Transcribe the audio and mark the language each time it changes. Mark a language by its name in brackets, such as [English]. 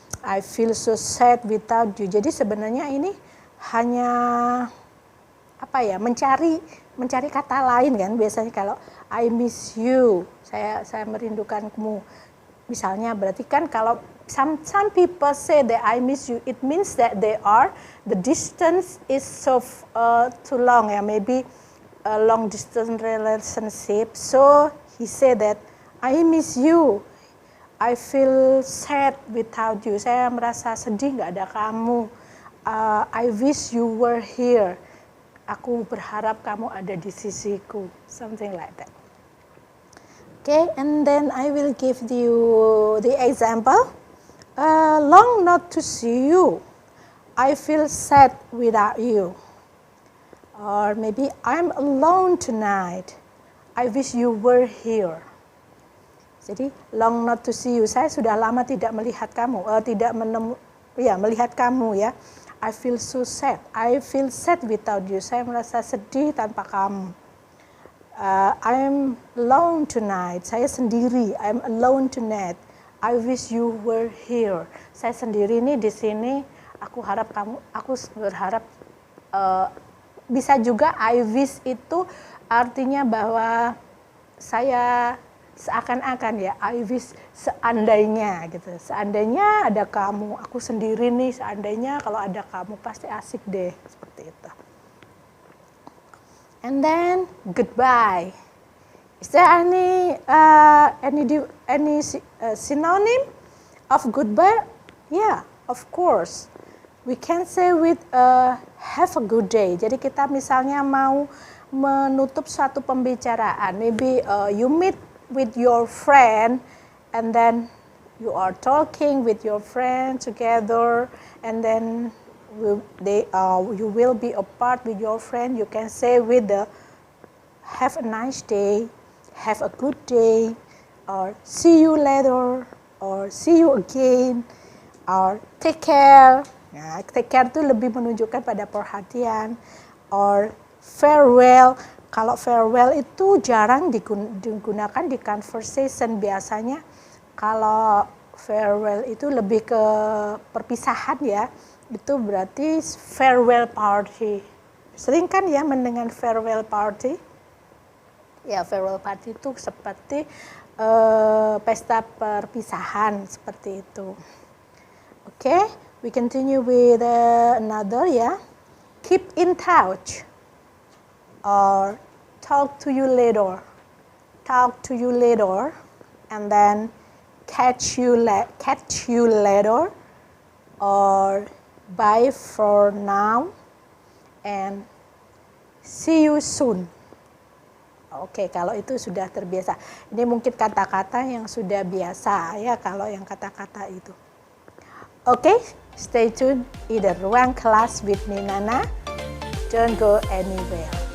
[English] I feel so sad without you. [Indonesian] Jadi sebenarnya ini hanya apa ya? Mencari kata lain kan. Biasanya kalau [English] I miss you, [Indonesian] saya merindukanmu. Misalnya berarti kan kalau [English] some people say that I miss you, it means that the distance is so too long ya, maybe a long distance relationship. So he said that I miss you, I feel sad without you. [Indonesian] Saya merasa sedih nggak ada kamu. [English] I wish you were here. [Indonesian] Aku berharap kamu ada di sisiku. [English] Something like that. Okay, and then I will give you the example. Long not to see you. I feel sad without you. Or maybe I'm alone tonight. I wish you were here. Jadi long not to see you. [Indonesian] Saya sudah lama tidak melihat kamu. Melihat kamu ya. [English] I feel so sad. I feel sad without you. [Indonesian] Saya merasa sedih tanpa kamu. [English] I'm alone tonight. [Indonesian] Saya sendiri. [English] I'm alone tonight. I wish you were here. [Indonesian] Saya sendiri nih di sini. Aku berharap bisa juga I wish itu artinya bahwa saya seakan-akan ya I wish seandainya gitu. Seandainya ada kamu, aku sendiri nih. Seandainya kalau ada kamu pasti asik deh, seperti itu. [English] And then goodbye. Is there any synonym of goodbye? Yeah, of course. We can say with have a good day. [Indonesian] Jadi kita misalnya mau menutup suatu pembicaraan. [English] Maybe you meet with your friend and then you are talking with your friend together, and then you will be apart with your friend. You can say with the have a nice day, have a good day, or see you later, or see you again, or take care. [Indonesian] Nah, take care itu lebih menunjukkan pada perhatian. Or farewell. Kalau farewell itu jarang digunakan di conversation. Biasanya kalau farewell itu lebih ke perpisahan ya. Itu berarti farewell party. Sering kan ya mendengar farewell party? Ya, farewell party itu seperti pesta perpisahan seperti itu. [English] Okay, we continue with another ya. Keep in touch or talk to you later. Talk to you later, and then catch you later, or bye for now, and see you soon. [Indonesian] Oke, kalau itu sudah terbiasa. Ini mungkin kata-kata yang sudah biasa ya kalau yang kata-kata itu. [English] Oke, stay tuned in the Ruang Kelas with me, Nana. Don't go anywhere.